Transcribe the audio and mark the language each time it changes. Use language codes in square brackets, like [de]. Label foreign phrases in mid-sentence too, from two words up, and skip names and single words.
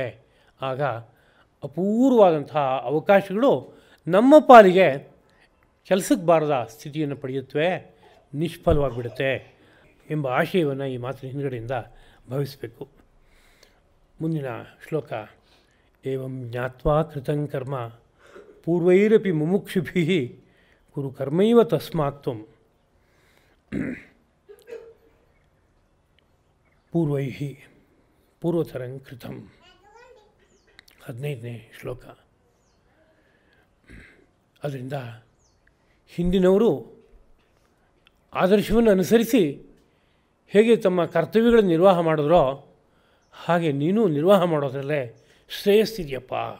[kn] ಆಗ ಅಪೂರ್ವವಾದಂತಹ ಅವಕಾಶಗಳು ನಮ್ಮ ಪಾಲಿಗೆ ಕೆಲಸಕ್ಕೆ ಬಾರದ ಸ್ಥಿತಿಯನ್ನು ಪಡೆಯುತ್ತವೆ, ನಿಷ್ಫಲವಾಗಿಬಿಡುತ್ತೆ ಎಂಬ ಆಶಯವನ್ನು ಈ ಮಾತಿನ ಹಿಂದುಗಡೆಯಿಂದ ಭಾವಿಸಬೇಕು. ಮುಂದಿನ ಶ್ಲೋಕ [sa] ಏವಂ ಜ್ಞಾತ್ವಾ ಕೃತಂ ಕರ್ಮ ಪೂರ್ವೈರಪಿ ಮುಮುಕ್ಷುಭಿಃ ಕುರು ಕರ್ಮೈವ ತಸ್ಮಾತ್ ತ್ವಂ ಪೂರ್ವೈಃ ಪೂರ್ವತರಂ ಕೃತಂ. [kn] 15ನೇ ಶ್ಲೋಕ. ಅದರಿಂದ ಹಿಂದಿನವರು ಆದರ್ಶವನ್ನು ಅನುಸರಿಸಿ ಹೇಗೆ ತಮ್ಮ ಕರ್ತವ್ಯಗಳನ್ನು ನಿರ್ವಾಹ ಮಾಡಿದ್ರೋ ಹಾಗೆ ನೀನು ನಿರ್ವಾಹ ಮಾಡೋದ್ರಲ್ಲೇ ಶ್ರೇಯಸ್ಸಿದೆಯಪ್ಪ.